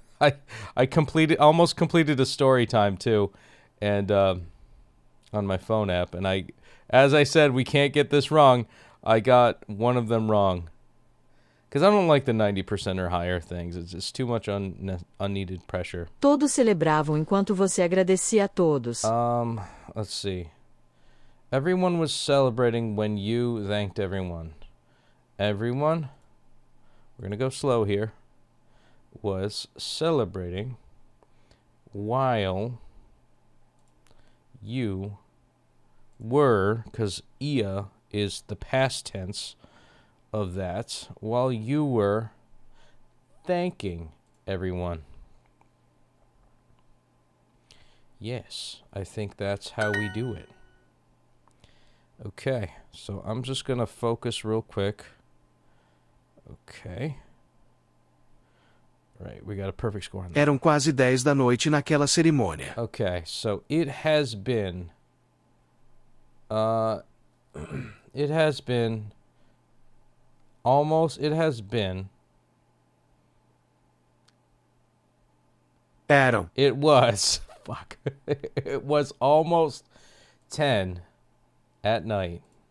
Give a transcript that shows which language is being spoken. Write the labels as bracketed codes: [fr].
[en] I almost completed a story time too, and on my phone app, and as I said, we can't get this wrong. I got one of them wrong. Because I don't like the 90% or higher things. It's just too much unneeded pressure. [pt] Todos celebravam enquanto você agradecia a todos. [en] Let's see. Everyone was celebrating when you thanked everyone. Everyone, we're going to go slow here, was celebrating while you were, because ia is the past tense of that, while you were thanking everyone. Yes, I think that's how we do it. Okay, so I'm just going to focus real quick. Okay. Right, we got a perfect score on that. [pt] Eram quase 10 da noite naquela cerimônia. [en] Okay, so it has been it has been [pt] Eram. [en] It was fuck. It was almost 10 at night.